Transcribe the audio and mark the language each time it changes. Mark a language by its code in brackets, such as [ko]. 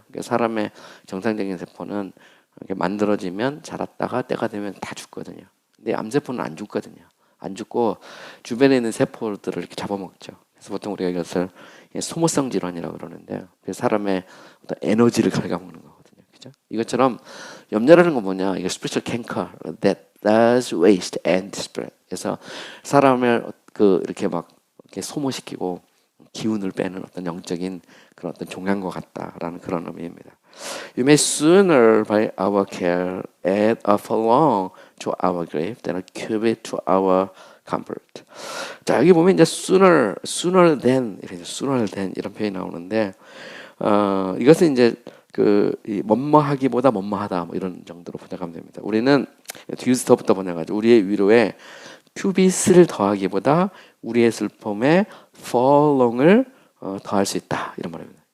[ko] 그러니까 사람의 정상적인 세포는 이렇게 만들어지면 자랐다가 때가 되면 다 죽거든요. 근데 암세포는 안 죽거든요. 안 죽고 주변에 있는 세포들을 이렇게 잡아먹죠. 그래서 보통 우리가 이것을 소모성 질환이라고 그러는데 사람의 어떤 에너지를 갉아먹는 거거든요. 그죠? 이것처럼 염려라는 건 뭐냐? [en] 이게 spiritual canker that does waste and despair. [ko] 그래서 사람을 그 이렇게 막 이렇게 소모시키고 기운을 빼는 어떤 영적인 그런 어떤 종양과 같다라는 그런 의미입니다. [en] You may sooner by our care add a furlong to our grave than a cubit to our comfort. [ko] 자 여기 보면 이제 sooner than 이런 표현이 나오는데 이것은 이제 이 뭐뭐하기보다 뭐뭐하다 뭐 이런 정도로 번역하면 됩니다. 우리는 뒤에서부터 번역하죠. 우리의 위로에 큐빗을 더하기보다 우리의 슬픔에 furlong을 더할 수 있다 이런 말입니다.